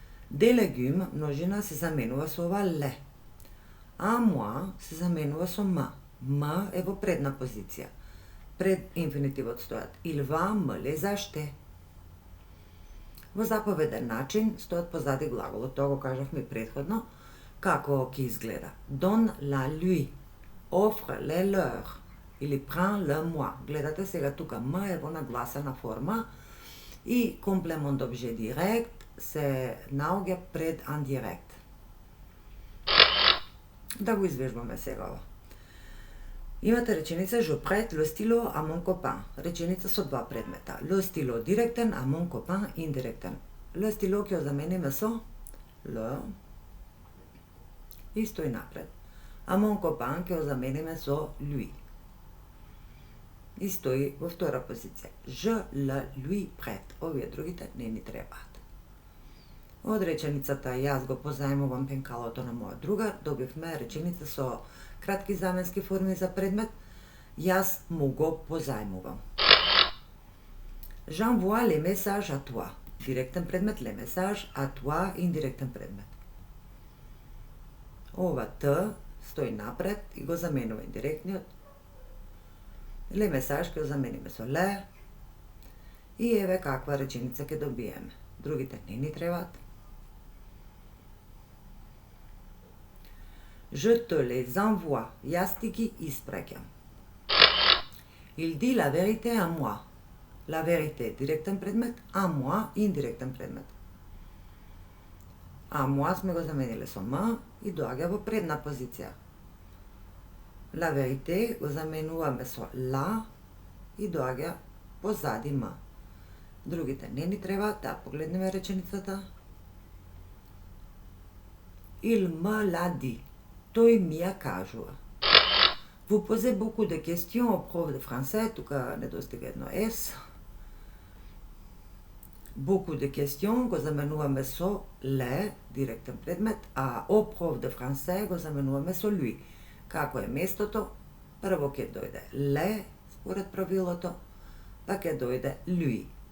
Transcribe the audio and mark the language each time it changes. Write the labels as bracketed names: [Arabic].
[French] Des légumes, [Macedonian] множина се заменува со ова ле. [French] À moi [Macedonian] се заменува со м. М е во предна позиција. [French] Пред инфинитивот стојат il va me les acheter. [Macedonian] Во заповеден начин стојат позади глаголот, тоа го кажавме претходно, како ќе изгледа. [French] Donne la lui, offre le leur, или prends le moi. [Macedonian] Гледате сега тука м е во нагласена форма и комплемент обже директ се наоѓа пред андирект. Да го извежбаме сега ова. Имате реченица [French] Je prête le stylo à mon copain. Реченица со два предмета. Le stylo [Macedonian] директен, а [French] mon copain [Macedonian] индиректен. Le stylo ќе го замениме со L и стои напред. А [French] mon copain [Macedonian] ќе го замениме со lui. И стои во втора позиција. [French] Je le lui prête. [Macedonian] Овие другите не ни требаат. Од реченицата јас го позајмувам пенкалото на мојот другар, добивме реченица со кратки заменски форми за предмет. Јас му го позајмувам. [French] J'envoie les messages à toi. [Macedonian] Директен предмет, [French] les messages, à toi, [Macedonian] индиректен предмет. Ова Т стои напред и го заменува индиректниот. [French] Les messages [Macedonian] ќе го замениме со ле. И еве каква реченица ќе добиеме. Другите не ни требаат. [French] Je te les envoie. [Macedonian] Јас ти ги испраќам. [French] Il dit la vérité à moi. La vérité [Macedonian] директен предмет, [French] à moi [Macedonian] индиректен предмет. А moi сме го замениле со м и доаѓа во предна позиција. [French] La vérité [Macedonian] го заменуваме со la и доаѓа позади м. Другите не ни треба, да погледнеме реченицата. [French] Il me l'a dit. [Macedonian] Тој ми ја кажува. [French] Vous posez beaucoup de questions au prof de français, [Macedonian] тука недостига едно S. [French] Beaucoup de questions [Macedonian] го заменуваме со le, директен предмет, а [French] au prof de français [Macedonian] го заменуваме со lui. Како е местото? Прво ќе дојде le, според правилото, па ќе дојде lui.